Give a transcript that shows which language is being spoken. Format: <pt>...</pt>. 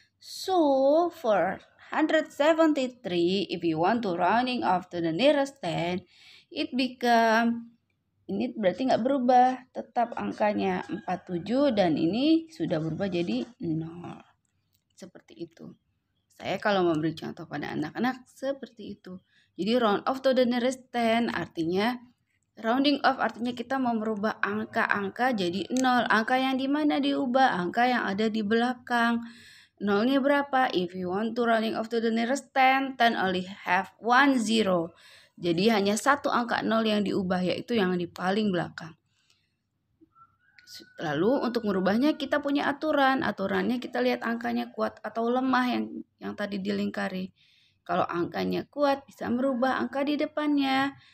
<en>So, for 173, if you want to rounding off to the nearest 10, it become,</en> <id>ini berarti nggak berubah, tetap angkanya 47 dan ini sudah berubah jadi 0. Seperti itu. Saya kalau memberi contoh pada anak-anak seperti itu. Jadi</id> <en>round off to the nearest 10</en> <id>artinya, rounding off artinya kita mau merubah angka-angka jadi 0. Angka yang di mana diubah? Angka yang ada di belakang. 0-nya berapa?</id> <en>If you want to rounding off to the nearest 10, 10 only have 1 0.</en> <id>Jadi hanya satu angka 0 yang diubah, yaitu yang di paling belakang. Lalu untuk merubahnya kita punya aturan. Aturannya kita lihat angkanya kuat atau lemah yang tadi dilingkari. Kalau angkanya kuat bisa merubah angka di depannya.</id>